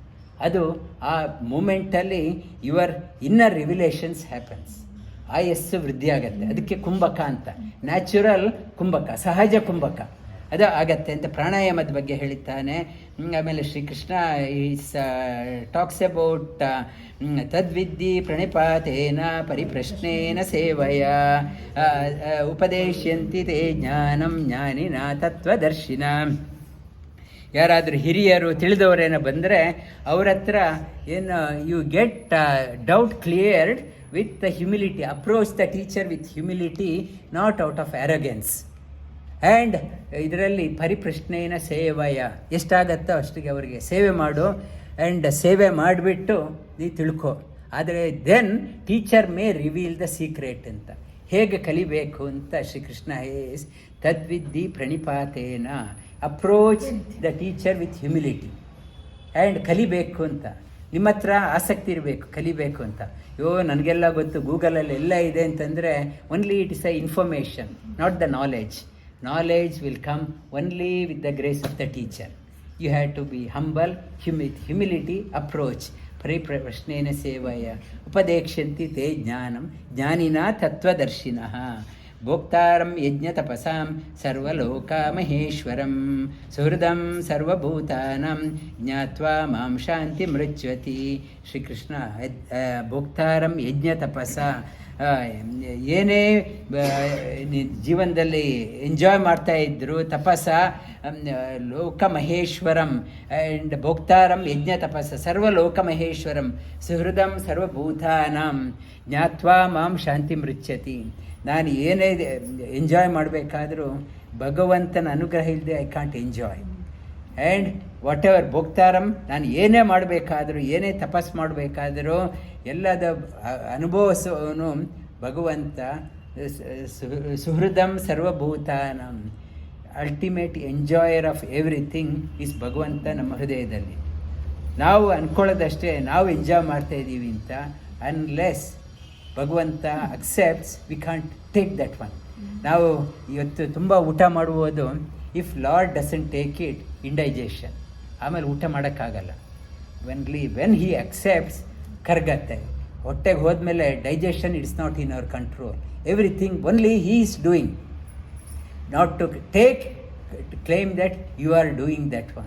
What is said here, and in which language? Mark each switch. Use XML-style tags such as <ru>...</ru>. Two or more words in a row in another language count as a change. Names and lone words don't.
<kn>ಅದು ಆ ಮೂಮೆಂಟಲ್ಲಿ</kn> <en>your inner revelations happens,</en> <kn>ಆಯಸ್ಸು ವೃದ್ಧಿ ಆಗತ್ತೆ. ಅದಕ್ಕೆ ಕುಂಭಕ ಅಂತ, ನ್ಯಾಚುರಲ್ ಕುಂಭಕ, ಸಹಜ ಕುಂಭಕ ಅದು ಆಗತ್ತೆ ಅಂತ ಪ್ರಾಣಾಯಾಮದ ಬಗ್ಗೆ ಹೇಳಿದ್ದಾನೆ.</kn> <sa>ಆಮೇಲೆ ಶ್ರೀಕೃಷ್ಣ</sa> <en>is talks about</en> <sa>ತದ್ವಿದ್ಧಿ ಪ್ರಣಿಪಾತೇನ ಪರಿಪ್ರಶ್ನೇನ ಸೇವಯ ಉಪದೇಶ್ಯಂತಿ ತೇ ಜ್ಞಾನಂ ಜ್ಞಾನಿನ ತತ್ವದರ್ಶಿನ.</sa> <kn>ಯಾರಾದರೂ ಹಿರಿಯರು ತಿಳಿದವರೇನೋ ಬಂದರೆ ಅವ್ರ ಹತ್ರ ಏನು</kn> <en>you get doubt cleared with the humility, approach the teacher with humility, not out of arrogance.</en> <kn>ಆ್ಯಂಡ್ ಇದರಲ್ಲಿ</kn> <sa>ಪರಿಪ್ರಶ್ನೆಯ ಸೇವಯ,</sa> <kn>ಎಷ್ಟಾಗತ್ತೋ ಅಷ್ಟಿಗೆ ಅವರಿಗೆ ಸೇವೆ ಮಾಡು. ಆ್ಯಂಡ್ ಸೇವೆ ಮಾಡಿಬಿಟ್ಟು ನೀ ತಿಳ್ಕೊ.</kn> <en>ಆದರೆ then teacher may reveal the secret</en> <kn>ಅಂತ, ಹೇಗೆ ಕಲಿಬೇಕು ಅಂತ</kn> <en>ಶ್ರೀಕೃಷ್ಣ ಹೇಸ್</en> <sa>ತದ್ವಿದ್ಧಿ ಪ್ರಣಿಪಾತೇನ,</sa> <en>approach the teacher with humility.</en> <kn>ಆ್ಯಂಡ್ ಕಲಿಬೇಕು ಅಂತ ನಿಮ್ಮ ಹತ್ರ ಆಸಕ್ತಿ ಇರಬೇಕು, ಕಲಿಬೇಕು ಅಂತ. ನನಗೆಲ್ಲ ಗೊತ್ತು, ಗೂಗಲಲ್ಲಿ ಎಲ್ಲ ಇದೆ ಅಂತಂದರೆ</kn> <en>only it is a information, not the knowledge. Knowledge will come only with the grace of the teacher. You have to be humble, humility approach.</en> <sa>परिप्रश्नेन सेवया उपदेक्ष्यन्ति ते ज्ञानं ज्ञानिन तत्त्वदर्शिनः ಭೋಕ್ತಾರಂ ಯಜ್ಞ ತಪಸಾಂ ಸರ್ವಲೋಕ ಮಹೇಶ್ವರಂ ಸುಹೃದಂ ಸರ್ವಭೂತಾನಾಂ ಜ್ಞಾತ್ವಾ ಮಾಂ ಶಾಂತಿ ಮೃಚ್ಯತಿ. ಶ್ರೀಕೃಷ್ಣ ಭೋಕ್ತಾರಂ ಯಜ್ಞ ತಪಸ,</sa> <kn>ಏನೇ ಜೀವನದಲ್ಲಿ ಎಂಜಾಯ್ ಮಾಡ್ತಾ ಇದ್ರು</kn> <sa>ತಪಸ, ಲೋಕ ಮಹೇಶ್ವರಂ ಆ್ಯಂಡ್ ಭೋಕ್ತಾರಂ ಯಜ್ಞ ತಪಸ ಸರ್ವಲೋಕ ಮಹೇಶ್ವರಂ ಸುಹೃದಂ ಸರ್ವಭೂತಾನಾಂ ಜ್ಞಾತ್ವಾ ಮಾಂ ಶಾಂತಿ ಮೃಚ್ಯತಿ.</sa> <kn>ನಾನು ಏನೇ ಎಂಜಾಯ್ ಮಾಡಬೇಕಾದ್ರೂ ಭಗವಂತನ ಅನುಗ್ರಹ ಇಲ್ಲದೆ</kn> <en>I can't enjoy. and what ever</en> <kn>ಭೋಕ್ತಾರಂ, ನಾನು ಏನೇ ಮಾಡಬೇಕಾದ್ರೂ, ಏನೇ ತಪಸ್ ಮಾಡಬೇಕಾದರೂ ಎಲ್ಲದ ಅನುಭವಿಸೋನು ಭಗವಂತ.</kn> <sa>ಸುಹೃದಂ ಸರ್ವಭೂತಾನಂ,</sa> <en>ultimate enjoyer of everything is ಭಗವಂತ</en> <kn>ನಮ್ಮ ಹೃದಯದಲ್ಲಿ. ನಾವು ಅಂದ್ಕೊಳ್ಳೋದಷ್ಟೇ ನಾವು ಎಂಜಾಯ್ ಮಾಡ್ತಾಯಿದ್ದೀವಿ ಅಂತ.</kn> <en>unless ಭಗವಂತ accepts we can't take that one.</en> <kn>ನಾವು ಇವತ್ತು ತುಂಬ ಊಟ ಮಾಡುವುದು,</kn> <en>if lord doesn't take it, indigestion,</en> <kn>ಆಮೇಲೆ ಊಟ ಮಾಡೋಕ್ಕಾಗಲ್ಲ.</kn> <en>when he accepts</en> <kn>ಕರ್ಗತ್ತೆ. ಹೊಟ್ಟೆಗೆ ಹೋದ್ಮೇಲೆ</kn> <en>digestion it's not in our control. everything only he is doing, not to take claim that you are doing that one.</en>